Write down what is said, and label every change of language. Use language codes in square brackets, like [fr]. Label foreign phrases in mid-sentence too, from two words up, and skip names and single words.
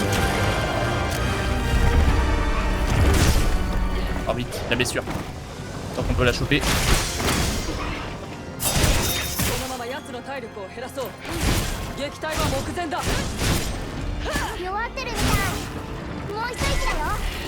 [fr] Oh vite, la blessure. crois qu'on peut la choper. [ja] このまま奴の体力を減らそう。撃退は目前だ。弱ってるみたい。もう一息だよ。